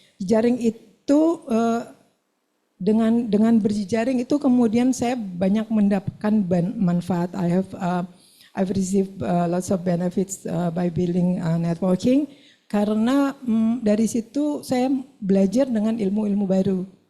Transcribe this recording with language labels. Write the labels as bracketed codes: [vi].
[id] Jejaring itu dengan berjejaring itu kemudian saya banyak mendapatkan manfaat. [en] I've received lots of benefits by building networking. [id] Karena dari situ saya belajar dengan ilmu-ilmu baru.